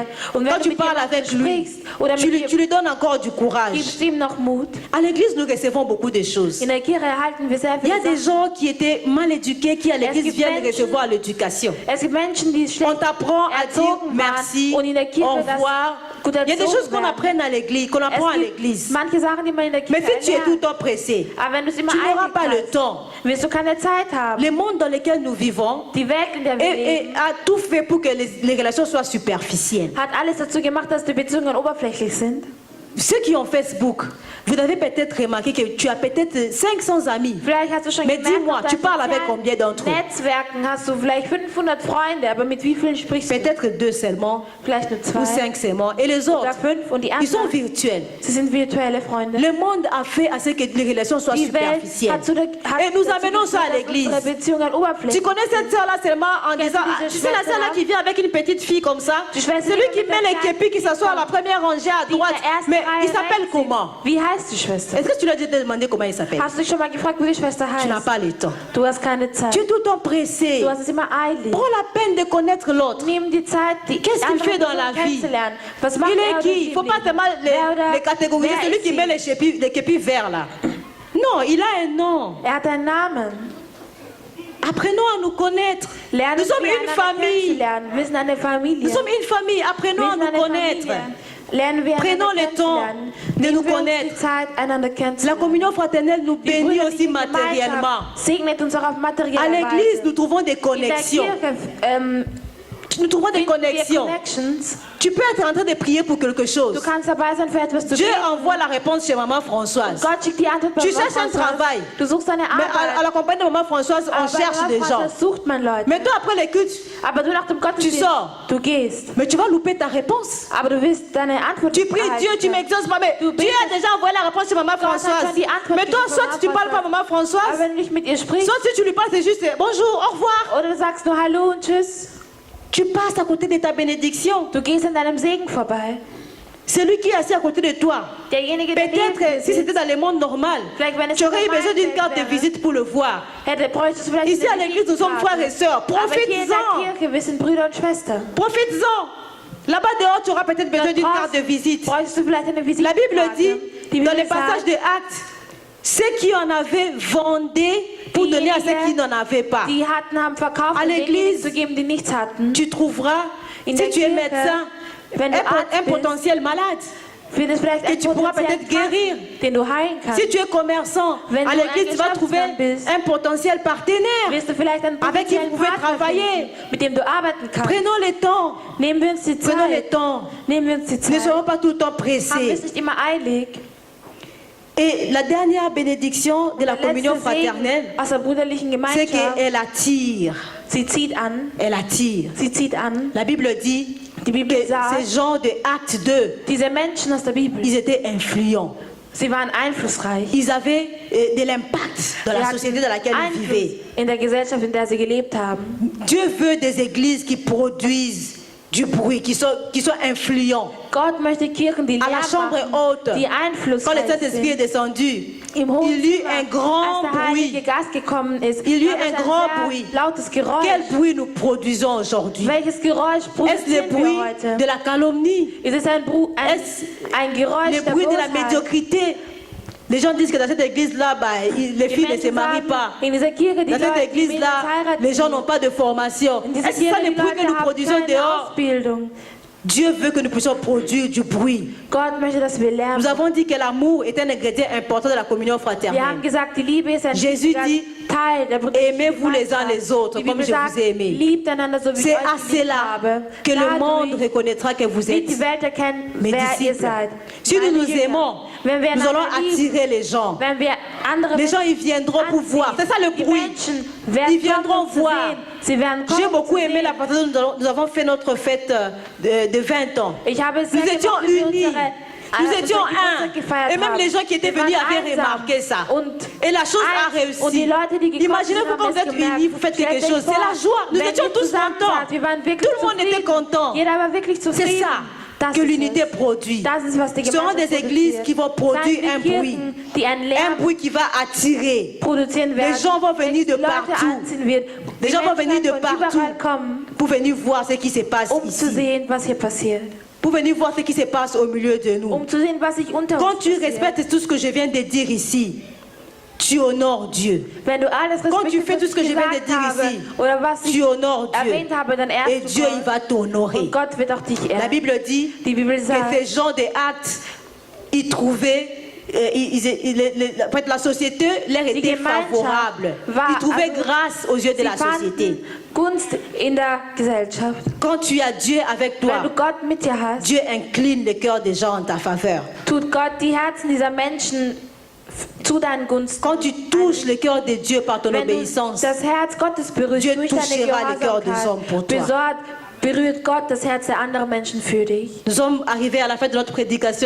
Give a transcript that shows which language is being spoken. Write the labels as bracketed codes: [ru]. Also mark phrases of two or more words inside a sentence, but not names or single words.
[de] hat. Und wenn [fr] quand [de] du [fr] tu [de] mit [fr] parles [de] jemandem [fr] avec lui, [de] sprichst oder [fr] tu [de] mit [fr] lui donnes encore du courage. [de] gibst ihm noch Mut. [fr] À l'église, nous recevons beaucoup de choses. [de] In der Kirche erhalten wir sehr [fr] Il y [de] viele [fr] a des [de] Sachen. [fr] gens qui étaient mal éduqués qui à l'église [de] gibt [fr] viennent [de] Menschen- [fr] recevoir l'éducation. [de] Es gibt Menschen, die [fr] On [de] schlecht [fr] t'apprend à dire [de] erzogen [fr] merci, [de] waren und in der Kirche [fr] au [de] das [fr] revoir. [de] gut [fr] Il y a des [de] erzogen [fr] choses qu'on [de] werden. [fr] apprend à l'église, qu'on apprend à [de] Es gibt [fr] l'église. [de] manche Sachen, die man in der [fr] Mais [de] Kirche [fr] si tu es tout le [de] erlernt. [fr] temps pressé, [de] Aber wenn du es immer [fr] tu n'auras [de] eilig [fr] pas le [de] hast, [fr] temps. [de] wirst du keine Zeit haben. [fr] Le monde dans lequel nous vivons [de] Die Welt, in der wir leben, [fr] a tout fait pour que les relations soient superficielles. [de] hat alles dazu gemacht, dass die Beziehungen oberflächlich sind. [fr] Ceux qui ont Facebook, vous avez peut-être remarqué que tu as peut-être 500 amis. [de] Vielleicht hast du schon [fr] Mais [de] gemerkt, [fr] dis-moi, [de] auf [fr] tu [de] deinen [fr] parles avec [de] sozialen [fr] combien d'entre eux? [de] Netzwerken hast du vielleicht 500 Freunde, aber mit wie vielen sprichst du? [fr] Peut-être 2 seulement, [de] Vielleicht nur [fr] ou [de] 2 [fr] 5 seulement. Et les [de] oder [fr] autres, [de] 5 und die [fr] ils sont [de] anderen, [fr] virtuels. [de] sie sind virtuelle Freunde. [fr] Le monde a fait à ce que les relations soient [de] Die Welt [fr] superficielles. [de] hat [fr] Et nous amenons ça à l'église. [de] unsere Beziehungen [fr] Tu [de] oberflächlich. [fr] connais cette sœur-là seulement en [de] Kennst [fr] disant, [de] du [fr] ah, [de] diese [fr] tu sais la sœur-là [de] Schwester? [fr] qui vient avec une petite fille comme ça, [de] Die Schwester, [fr] celui [de] die [fr] qui [de] mit [fr] met [de] der [fr] les [de] kleinen [fr] képis qui s'assoit à la première rangée à [de] Die in [fr] droite. [de] der ersten [fr] Mais [de] Reihe [fr] il s'appelle [de] rechts [fr] comment? [de] sind. Wie heißt die Schwester? [fr] Est-ce que tu lui as déjà demandé comment il s'appelle? [de] Hast du dich schon mal gefragt, wie die Schwester [fr] Tu n'as [de] heißt? [fr] pas le temps. [de] Du hast keine Zeit. [fr] Tu es tout le temps pressé. [de] Du hast es immer eilig. [fr] Prends la peine de connaître l'autre. [de] Nimm die Zeit, die [fr] Qu'est-ce qu'il [de] andere [fr] fait dans [de] Person [fr] la vie? [de] kennenzulernen. Was macht [fr] Il [de] er [fr] est [de] oder [fr] qui? [de] sie [fr] Il ne faut [de] im [fr] pas [de] Leben? [fr] seulement [de] Wer oder [fr] les catégoriser. [de] wer [fr] Celui [de] ist [fr] qui [de] sie? [fr] met les képis verts là. Non, il a un nom. [de] Er hat einen Namen. [fr] Apprenons à nous connaître. [de] Lernen [fr] Nous sommes [de] wir [fr] une [de] einander [fr] famille. [de] kennenzulernen. Wir sind eine Familie. [fr] Nous sommes une famille. Apprenons [de] Wir [fr] à [de] sind [fr] nous [de] eine [fr] connaître. [de] Familie. Lernen wir [fr] Prenons [de] einander [fr] le temps [de] kennenzulernen. [fr] de nous [de] Nehmen wir uns [fr] connaître. [de] die Zeit, einander [fr] La [de] kennenzulernen. [fr] communion fraternelle nous [de] Die [fr] bénit [de] brüderliche [fr] aussi matériellement. [de] Gemeinschaft segnet uns auch auf materielle [fr] À l'église, [de] Weise. [fr] nous trouvons des [de] In der [fr] connexions. [de] Kirche [fr] Nous trouvons des [de] finden wir [fr] connexions. [de] Connections. [fr] Tu peux être en train de prier pour quelque chose. [de] Du kannst dabei sein, für etwas zu [fr] Dieu [de] beten. [fr] envoie la réponse chez maman Françoise. [de] Gott schickt die Antwort bei [fr] Tu [de] Mama [fr] cherches un [de] Françoise. [fr] travail. [de] Du suchst eine [fr] Mais à [de] Arbeit. [fr] la compagnie de maman Françoise, on [de] Aber bei [fr] cherche [de] Mama [fr] des gens. [de] Françoise sucht man Leute. [fr] Mais toi, après les cultes, [de] Aber du nach dem Gottesdienst, [fr] sors. [de] du gehst. [fr] mais tu vas louper ta réponse. [de] Aber du wirst deine Antwort [fr] Tu [de] nicht [fr] pries [de] erhalten. [fr] Dieu, tu m'exauces pas. Mais [de] Du [fr] Dieu a déjà envoyé la réponse chez maman [de] Gott hat [fr] Françoise. [de] schon die Antwort [fr] Mais toi, [de] gegeben, [fr] soit [de] Mama [fr] tu parles pas à [de] Françoise. [fr] maman [de] Aber [fr] Françoise, [de] wenn du nicht mit ihr sprichst, [fr] soit si tu lui parles, c'est juste bonjour, au revoir. [de] oder du sagst nur Hallo und Tschüss, [fr] Tu passes à côté de ta bénédiction. [de] du gehst an deinem Segen vorbei. [fr] Celui qui est assis à côté de toi. [de] Derjenige, der neben [fr] Peut-être [de] dir [fr] si c'était [de] sitzt, [fr] dans le monde normal, [de] vielleicht wenn es [fr] tu aurais eu [de] normal [fr] besoin d'une [de] Welt [fr] carte de [de] wäre, [fr] visite pour le voir. [de] bräuchtest du vielleicht [fr] Ici à [de] eine [fr] l'église, nous sommes frères et sœurs. [de] Aber hier in der [fr] Profites-en. [de] Kirche, wir sind Brüder und Schwestern. [fr] Profites-en. Là-bas dehors, tu auras peut-être besoin [de] Dort [fr] d'une carte de [de] draußen [fr] visite. [de] bräuchtest du vielleicht eine [fr] La Bible [de] Visitenkarte. [fr] dit, [de] Die [fr] dans [de] Bibel [fr] les passages [de] sagt, [fr] de Actes, ceux qui en avaient vendaient pour donner à ceux qui n'en avaient pas. [de] die hatten, haben verkauft, [fr] À [de] um denjenigen [fr] l'église, [de] zu geben, die nichts hatten. [fr] Tu trouveras, [de] In [fr] si [de] der [fr] tu es [de] Kirche, [fr] médecin, [de] wenn du Arzt [fr] un [de] bist, [fr] potentiel malade. [de] findest vielleicht [fr] que [de] einen [fr] tu pourras [de] potenziellen [fr] peut-être guérir. [de] Kranken, den du heilen kannst. [fr] Si tu es commerçant, [de] Wenn [fr] à [de] du [fr] l'église, [de] ein [fr] tu vas trouver [de] Geschäftsmann bist, [fr] un potentiel partenaire [de] wirst du vielleicht einen [fr] avec qui vous [de] potenziellen [fr] pouvez [de] Partner [fr] travailler. [de] finden, mit dem du arbeiten kannst. [fr] Prenons le temps. [de] Nehmen wir uns die [fr] Prenons le [de] Zeit. [fr] temps. [de] Nehmen wir uns die [fr] Ne [de] Zeit. [fr] soyons pas tout le temps [de] Haben wir [fr] pressés. [de] es nicht immer eilig. [fr] Et la dernière bénédiction de la [de] Der [fr] communion [de] letzte Segen [fr] fraternelle, [de] aus der brüderlichen [fr] c'est [de] Gemeinschaft, [fr] qu'elle attire. [de] sie zieht an. [fr] Elle attire. [de] Sie zieht an. [fr] La Bible dit [de] Die Bibel [fr] que [de] sagt, [fr] ces gens de Acte 2, [de] diese Menschen aus der Bibel, [fr] ils étaient influents. [de] sie waren einflussreich. [fr] Ils avaient de l'impact dans [de] Sie [fr] la [de] hatten [fr] société dans laquelle ils [de] Einfluss [fr] vivaient. [de] in der Gesellschaft, in der sie gelebt haben. [fr] Dieu veut des églises qui produisent du bruit, qui sont influents. [de] Gott möchte Kirchen, die [fr] À la [de] Lärm [fr] chambre [de] machen, [fr] haute, [de] die [fr] quand le [de] einflussreich [fr] Saint-Esprit est [de] sind. [fr] descendu, [de] Im hohen [fr] il y eut [de] Zimmer, [fr] un grand [de] als der Heilige [fr] bruit. [de] Geist gekommen ist, [fr] Il y eut [de] gab es [fr] un grand [de] sehr [fr] bruit. [de] lautes Geräusch. [fr] Quel bruit nous produisons aujourd'hui? [de] Welches Geräusch [fr] Est-ce le [de] produzieren wir [fr] bruit [de] heute? [fr] de la calomnie? [de] Ist es [fr] Est-ce [de] ein Geräusch [fr] Le [de] der [fr] bruit de la [de] Bosheit? [fr] médiocrité? Les gens disent que dans cette église-là, les [de] Die [fr] filles ne se [de] Menschen [fr] marient [de] sagen, [fr] pas. [de] in dieser Kirche, die [fr] Dans cette [de] Leute, die Mädels [fr] église-là, [de] heiraten [fr] les gens [de] nicht. [fr] n'ont pas de formation. [de] In dieser [fr] Est-ce que ça [de] Kirche, [fr] le [de] die [fr] bruit que [de] Leute [fr] nous [de] haben [fr] produisons [de] keine [fr] dehors? [de] Ausbildung. [fr] Dieu veut que nous puissions produire du bruit. [de] Gott möchte, dass wir lernen. [fr] Nous avons dit que l'amour est un ingrédient important de la communion [de] Wir haben [fr] fraternelle. [de] gesagt, die Liebe ist ein [fr] Jésus [de] wichtiger [fr] dit, [de] Teil der brüderlichen [fr] aimez-vous les uns [de] Gemeinschaft. [fr] les autres, [de] Die [fr] comme [de] Bibel [fr] je [de] sagt, [fr] vous ai aimé. [de] liebt einander so wie ich [fr] C'est [de] euch [fr] à [de] geliebt [fr] cela [de] habe. [fr] que le monde [de] Dadurch [fr] reconnaîtra que vous [de] wird [fr] êtes [de] die Welt erkennen, [fr] mes [de] wer ihr [fr] disciples. [de] seid. [fr] Si nous [de] Meine [fr] nous [de] Jünger. [fr] aimons, [de] Wenn wir [fr] nous allons [de] einander lieben, [fr] attirer les gens. [de] wenn wir andere [fr] Les gens, [de] Menschen [fr] ils viendront pour [de] anziehen, [fr] voir. C'est ça le [de] die [fr] bruit. [de] Menschen werden [fr] Ils viendront [de] kommen, um zu [fr] voir. [de] sehen. Sie werden kommen, [fr] J'ai beaucoup [de] um zu [fr] aimé la [de] sehen. [fr] façon dont nous avons fait notre fête de 20 ans. [de] Ich habe es [fr] Nous [de] sehr [fr] étions [de] gemacht, wie wir [fr] unis. Nous [de] unsere [fr] étions [de] Geburtstag [fr] un. [de] gefeiert [fr] Et même [de] haben. [fr] les gens qui étaient [de] Wir [fr] venus [de] waren [fr] avaient [de] einsam. [fr] remarqué ça. [de] Und [fr] Et la chose a [de] eins. Und die [fr] réussi. [de] Leute, die gekommen [fr] Imaginez-vous [de] sind, [fr] quand [de] haben [fr] vous [de] es [fr] êtes [de] gemerkt. [fr] unis, vous faites quelque [de] Stellt euch [fr] chose. C'est [de] vor, [fr] la joie. Nous [de] wenn [fr] étions [de] ihr [fr] tous [de] zusammen [fr] contents. [de] wart, wir waren wirklich [fr] Tout le monde était [de] zufrieden. [fr] content. [de] Jeder war wirklich [fr] C'est [de] zufrieden. [fr] ça [de] Das [fr] que [de] ist [fr] l'unité [de] es. [fr] produit. [de] Das ist, was die [fr] Ce seront [de] Gemeinschaft [fr] des églises [de] produziert. [fr] qui vont produire [de] Seien [fr] un [de] die [fr] bruit. [de] Kirchen, die einen [fr] Un [de] Lärm [fr] bruit qui va attirer. [de] produzieren werden, [fr] Les gens vont venir de [de] der die Leute [fr] partout. [de] anziehen wird. [fr] Les [de] Die [fr] gens vont [de] Menschen [fr] venir de [de] werden von [fr] partout. [de] überall kommen, [fr] Pour venir voir ce qui se passe [de] um zu [fr] ici. [de] sehen, was hier passiert. [fr] Pour venir voir ce qui se passe au milieu de nous. [de] Um zu sehen, was sich unter [fr] Quand [de] uns [fr] tu [de] passiert. [fr] respectes tout ce que je viens de dire ici, tu honores Dieu. [de] Wenn du alles [fr] Quand tu [de] respektierst, [fr] fais [de] was [fr] tout ce que [de] ich [fr] je viens de [de] gesagt [fr] dire [de] habe, [fr] ici, [de] oder was [fr] tu [de] ich [fr] honores Dieu. [de] erwähnt habe, dann [fr] Et [de] ehrst du [fr] Dieu, il [de] Gott. [fr] va t'honorer. [de] Und Gott wird auch dich [fr] La [de] ehren. [fr] Bible dit [de] Die Bibel [fr] que [de] sagt, [fr] ces gens des actes, ils trouvaient, en fait, la société leur [de] die [fr] était [de] Gemeinschaft [fr] favorable. [de] war, [fr] Ils trouvaient [de] also, [fr] grâce aux yeux de [de] sie [fr] la société. [de] fanden Gunst in der Gesellschaft. [fr] Quand tu as Dieu avec toi, [de] Wenn du Gott mit dir hast, [fr] Dieu incline le cœur des gens en ta faveur. [de] tut Gott die Herzen dieser Menschen zu deinen Gunsten. [fr] Quand tu touches le cœur de Dieu par ton [de] Wenn du [fr] obéissance, [de] das Herz Gottes berührst [fr] Dieu [de] durch deine [fr] touchera le cœur des hommes pour toi. [de] berührt Gott das Herz der anderen Menschen für dich. [fr] nous sommes arrivés à la fin de notre prédication.